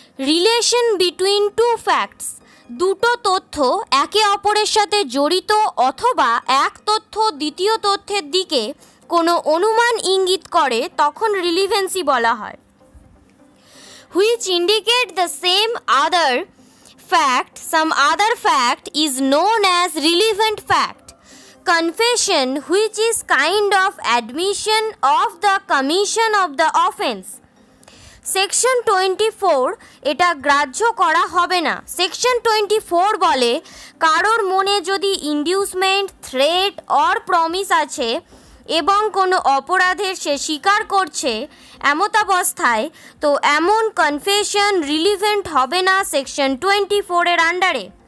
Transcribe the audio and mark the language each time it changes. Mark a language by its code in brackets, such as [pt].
[en] relation between two facts, [bn] দুটো তথ্য একে অপরের সাথে জড়িত অথবা এক তথ্য দ্বিতীয় তথ্যের দিকে কোনো অনুমান ইঙ্গিত করে, তখন রিলিভেন্সি বলা হয়। [en] Which indicate the same other fact, some other fact is known as relevant fact. Confession, which is kind of admission of the commission of the offense. [bn] Section 24 এটা গ্রাহ্য করা হবে না। সেকশন 24 বলে, কারোর মনে যদি ইনডিউসমেন্ট, থ্রেট অর প্রমিস আছে এবং কোনো অপরাধের সে স্বীকার করছে এমতাবস্থায়, তো এমন কনফেশন রিলিভেন্ট হবে না সেকশন 24 এর আন্ডারে।